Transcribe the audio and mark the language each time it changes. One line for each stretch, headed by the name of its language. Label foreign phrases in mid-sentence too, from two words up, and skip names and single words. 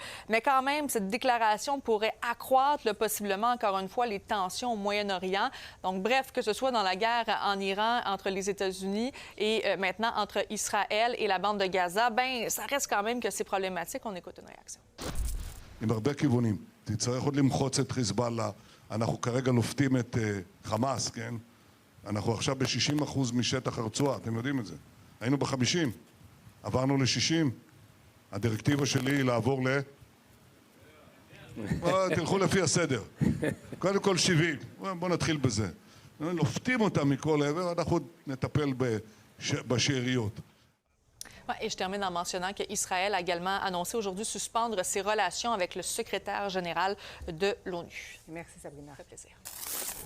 French: Mais quand même, cette déclaration pourrait accroître possiblement, encore une fois, les tensions au Moyen-Orient. Donc, bref, que ce soit dans la guerre en Iran entre les États-Unis et maintenant entre Israël et la bande de Gaza, ça reste quand même que c'est problématique. On écoute une réaction.
Hebrew: עם הרבה כיוונים. תצטרך עוד למחוץ את חיזבאללה. אנחנו כרגע לופתים את חמאס, כן? אנחנו עכשיו ב-60% משטח הרצועה, אתם יודעים את זה. היינו ב-50, עברנו ל-60. הדירקטיבה שלי היא לעבור תלכו לפי הסדר. קודם כל 70. בואו נתחיל בזה. לופתים אותם מכל עבר, אנחנו נטפל בשאריות.
French: Et je termine en mentionnant qu'Israël a également annoncé aujourd'hui suspendre ses relations avec le secrétaire général de l'ONU. Merci, Sabrina. Ça fait plaisir.